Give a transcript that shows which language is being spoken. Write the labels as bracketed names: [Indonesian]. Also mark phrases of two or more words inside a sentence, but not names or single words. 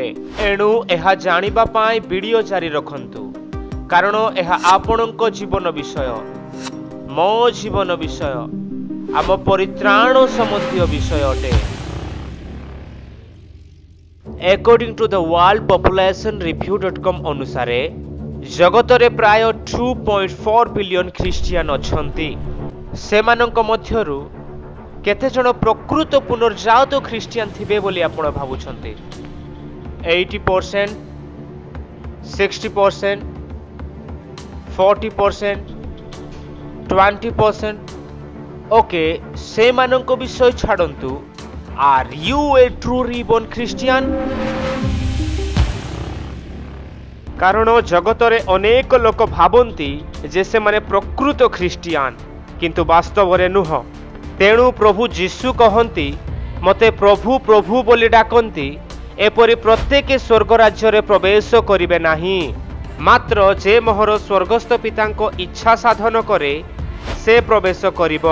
[Odia] ଏଣୁ ଏହା ଜାଣିବା ପାଇଁ ଭିଡିଓ ଜାରି ରଖନ୍ତୁ, କାରଣ ଏହା ଆପଣଙ୍କ ଜୀବନ ବିଷୟ, ମୋ ଜୀବନ ବିଷୟ, ଆମ ପରିତ୍ରାଣ ସମ୍ବନ୍ଧୀ ବିଷୟ ଅଟେ। [English] According to the World Population Review.com [Odia] ଅନୁସାର ଜଗତ ରେ ପ୍ରାୟ 2.4 ବିଲିୟନ ଖ୍ରୀଷ୍ଟିୟାନ ଅଛନ୍ତି। ସେମାନଙ୍କ ମଧ୍ୟରୁ କେତେ ଜଣ ପ୍ରକୃତ ପୁନର୍ଜାତ ଖ୍ରୀଷ୍ଟିୟାନ ଥିବେ ବୋଲି ଆପଣ ଭାବୁଛନ୍ତି? 80%, 60%, 40%, 20%? ଓକେ, ସେମାନଙ୍କ ବିଷୟ ଛାଡନ୍ତୁ। [English] Are you a true reborn Christian? [Odia] କାରଣ ଜଗତ ରେ ଅନେକ ଲୋକ ଭାବନ୍ତି ଯେ ସେ ମାନେ ପ୍ରକୃତ ଖ୍ରୀଷ୍ଟିୟାନ, କିନ୍ତୁ ବାସ୍ତବ ରେ ନୁହଁ। ତେଣୁ ପ୍ରଭୁ ଯୀଶୁ କହନ୍ତି ମତେ ପ୍ରଭୁ ପ୍ରଭୁ ବୋଲି ଡାକନ୍ତି ଏପରି ପ୍ରତ୍ୟେକ ସ୍ୱର୍ଗ ରାଜ୍ୟ ରେ ପ୍ରବେଶ କରିବେ ନାହିଁ, ମାତ୍ର ଯେ ମୋହର ସ୍ୱର୍ଗସ୍ଥ ପିତାଙ୍କ ଇଚ୍ଛା ସାଧନ କରେ ସେ ପ୍ରବେଶ କରିବ।